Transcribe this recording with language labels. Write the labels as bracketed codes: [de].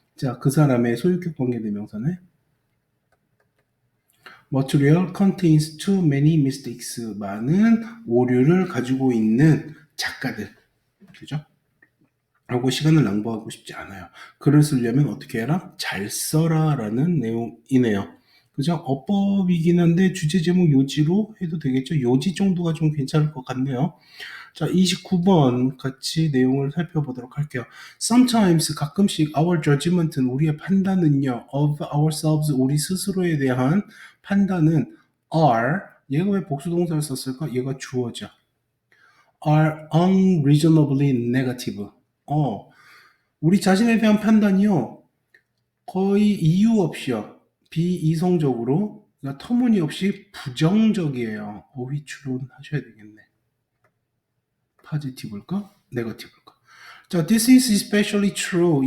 [ko] 자, 그 사람의 소유격 관계대명사네. [en] material contains too many mistakes. [ko] 많은 오류를 가지고 있는 작가들. 그죠? 하고 시간을 낭비하고 싶지 않아요. 글을 쓰려면 어떻게 해라? 잘 써라 라는 내용이네요. 그죠? 어법이긴 한데 주제 제목 요지로 해도 되겠죠? 요지 정도가 좀 괜찮을 것 같네요. 자, 29번 같이 내용을 살펴보도록 할게요. [en] Sometimes [ko] 가끔씩 [en] our judgment [ko] 은 우리의 판단은요 [en] of ourselves [ko] 우리 스스로에 대한 판단은 are 얘가 왜 복수동사를 썼을까? 얘가 주어져. [en] are unreasonably negative. [ko] 우리 자신에 대한 판단이요. 거의 이유 없이요. 비이성적으로 그러니까 터무니없이 부정적이에요. 어휘 추론하셔야 되겠네. 포지티브일까? 네거티브일까? [en] 자, this is especially true.